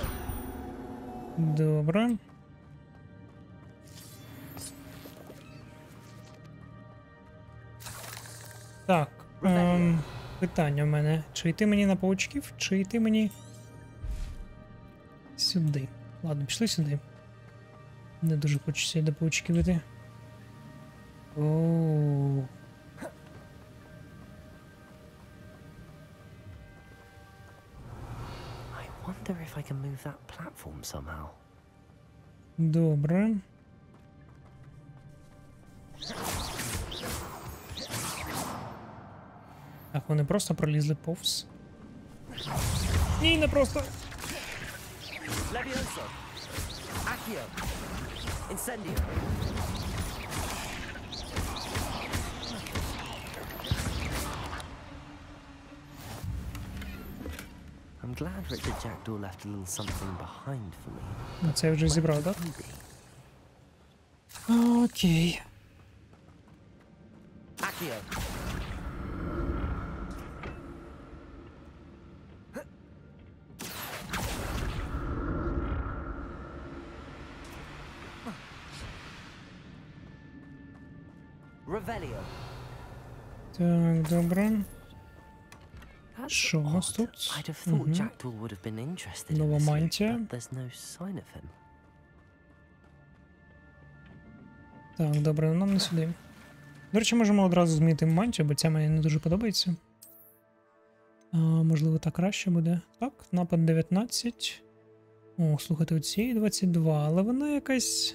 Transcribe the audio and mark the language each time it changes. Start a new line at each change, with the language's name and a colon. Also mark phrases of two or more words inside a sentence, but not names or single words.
Ukrainian: Добре. Так. Питання в мене. Чи йти мені на паучків, чи йти мені сюди? Ладно, пішли сюди. Не дуже хочеться до паучків йти. Оу.
English: I wonder if I can move that platform somehow.
Ukrainian: Добре. Так, вони просто пролізли повз. Ні, не просто. Levioso. Accio. Incendio.
English: I'm glad Richard Jackdaw left a little something behind for me.
Ukrainian: Ну, це я вже зібрав, так? Окей. Accio. Revelio. Так, добре.
English: That's
Ukrainian: Що у нас
English: odd.
Ukrainian: тут?
English: I'd have thought
Ukrainian: Мгм.
English: Jackdaw would have been interested in
Ukrainian: Нова
English: this,
Ukrainian: мантія.
English: but there's no sign of him.
Ukrainian: Так, добре, нам не сюди. До речі, можемо одразу змінити мантію, бо ця мені не дуже подобається. Можливо, так краще буде. Так, напад 19. О, слухайте, у цієї 22, але вона якась...